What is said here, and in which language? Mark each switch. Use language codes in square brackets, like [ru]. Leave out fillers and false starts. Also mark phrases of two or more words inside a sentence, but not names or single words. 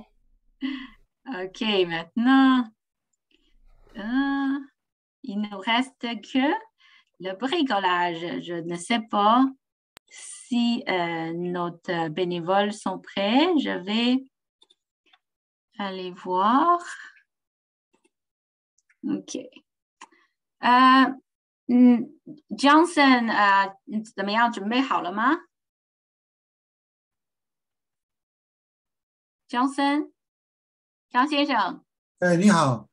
[fr] OK, maintenant, il ne reste que le bricolage. Je ne sais pas si nos bénévoles sont prêts. Je vais aller voir. [zh] OK. Johnson, 怎么样？准备好了吗 ？Johnson， 张先生。你好。